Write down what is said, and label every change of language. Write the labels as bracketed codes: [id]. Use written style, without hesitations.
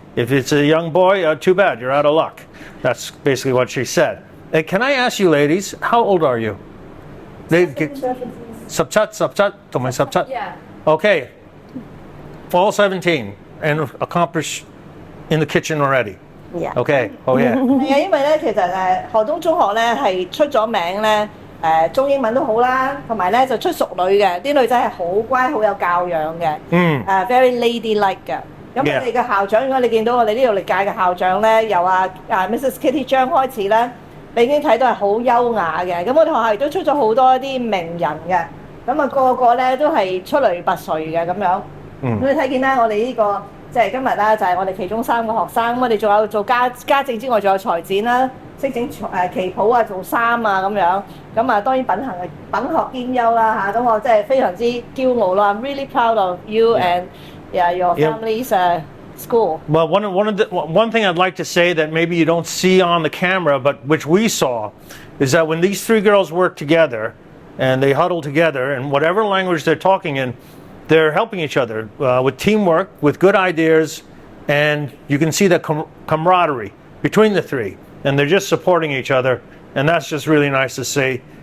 [en] If it's a young boy, too bad, you're out of luck. That's basically what she said. Hey, can I ask you ladies, how old are you? Subchat, Yeah. Okay. All 17 and accomplished in the kitchen already. Yeah. Okay. Oh yeah. [yue] 係啊，因為咧其實何東中學咧係出咗名咧中英文都好啦，同埋咧就出淑女嘅，啲女仔係好乖好有教養嘅，very ladylike 嘅。咁我哋嘅校長，如果你見到我哋呢度歷屆嘅校長咧，由Mrs. Kitty 張開始咧，你已經睇到係好優雅嘅。咁我哋學校亦都出咗好多一啲名人嘅，咁啊個個咧都係出類拔萃嘅咁樣。咁你睇見啦，我哋呢個即係今日啦，就係我哋其中3個學生。咁我哋仲有做家政之外，仲有裁剪啦，識整旗袍啊、做衫啊咁樣。咁啊當然品學兼優啦嚇。咁我真係非常之驕傲啦。 [en] I'm really proud of you and your family's school. Well, one thing I'd like to say that maybe you don't see on the camera, but which we saw, is that when these 3 girls work together and they huddle together, and whatever language they're talking in, they're helping each other with teamwork, with good ideas, and you can see the camaraderie between the 3, and they're just supporting each other, and that's just really nice to see.